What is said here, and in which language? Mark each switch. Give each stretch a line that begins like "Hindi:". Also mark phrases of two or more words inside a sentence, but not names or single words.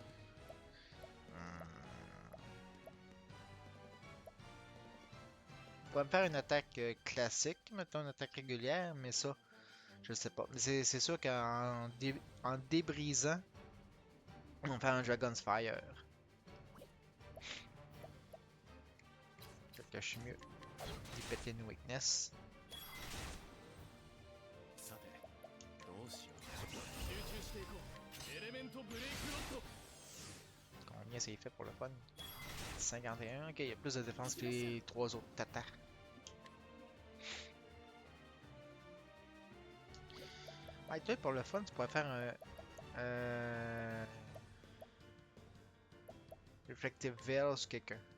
French: On pourrait me faire une attaque classique, mettons une attaque régulière, mais ça, je sais pas. Mais c'est sûr en débrisant, on va faire un Dragon's Fire. Fait que je suis mieux d'y péter une weakness.
Japanese: さてどうしよう集中していこうエレメントブレイクロッド
French: Combien c'est fait pour le fun? 51, ok, il y a plus de défense que les 3 autres tatas. Ouais, toi, pour le fun, tu pourrais faire un Reflective Veil sur quelqu'un.